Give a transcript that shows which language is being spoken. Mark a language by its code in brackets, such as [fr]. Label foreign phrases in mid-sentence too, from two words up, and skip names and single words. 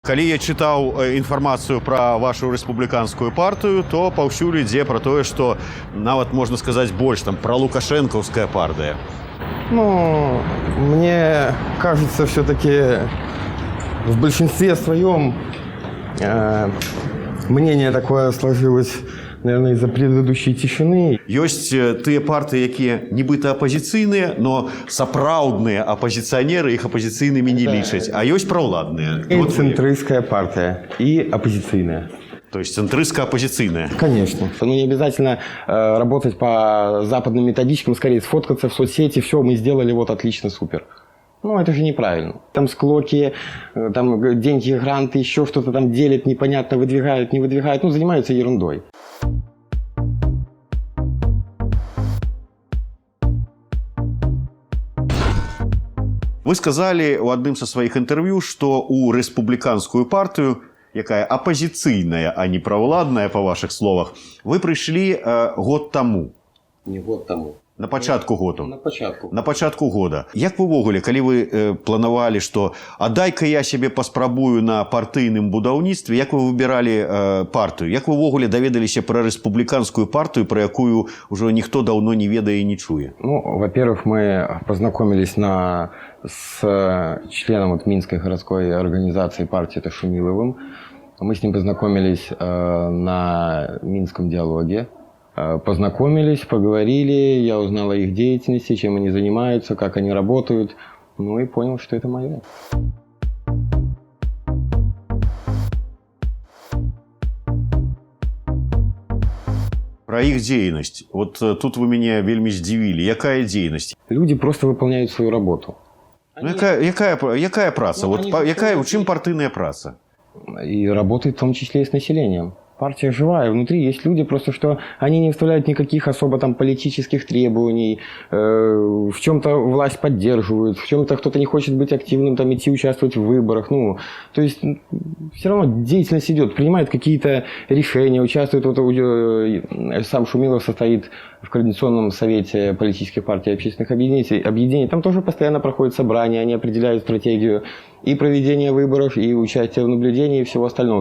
[be] Калі я чытаў інфармацыю пра вашу рэспубліканскую партыю, то паўсюль ідзе пра тое, што нават можна сказаць больш там пра лукашэнкаўская партыя. [ru] Ну, мне кажется, все-таки в большинстве своем мнение такое сложилось, наверное, из-за предыдущей тишины. [be] Ёсць тыя партыі, якія нібыта апазіцыйныя, но сапраўдныя апозіцыянеры іх апозіцыйнымі не лічаць, а ёсць праўладныя. [ru] И центристская партия, и оппозиционная. То есть центристско-оппозиционная. Конечно. Ну, не обязательно работать по западным методичкам, скорее сфоткаться в соцсети, все, мы сделали, вот отлично, супер. Ну, это же неправильно. Там склоки, там деньги, гранты, еще что-то там делят, непонятно, выдвигают, не выдвигают, ну, занимаются ерундой. Вы сказали [be] ў адным са сваіх інтэрв'ю, што ў рэспубліканскую партыю, якая апозіцыйная, а не праўладная, па вашых словах, вы прыйшлі год таму. Не год таму. На пачатку году. На пачатку года. Як вы ўвогуле, калі вы планавалі, што а дай-ка я сябе паспрабую на партыйным будаўніцтве, як вы выбіралі партыю? Як вы ўвогуле даведаліся пра рэспубліканскую партыю, пра якую ўжо ніхто даўно не ведае і не чуе? [ru] Ну, во-первых, мы познакомились с членом вот Минской городской организации партии, это Шумиловым. Мы с ним познакомились на Минском диалоге. Познакомились, поговорили, я узнал о их деятельности, чем они занимаются, как они работают, ну и понял, что это мое. [be] Про іх дзейнасць. Вот тут вы мяне вельмі здзівілі. Якая дзейнасць? [ru] Люди просто выполняют свою работу. [be] Якая праца? Вот, у чым партыйная праца? [ru] И работает в том числе и с населением. Партия живая, внутри есть люди, просто что они не вставляют никаких особо там политических требований, в чем-то власть поддерживают, в чем-то кто-то не хочет быть активным, там идти участвовать в выборах, ну, то есть все равно деятельность идет, принимают какие-то решения, участвует, вот, сам Шумилов состоит в Координационном совете политических партий и общественных объединений, там тоже постоянно проходят собрания, они определяют стратегию и проведения выборов, и участия в наблюдении, и всего остального.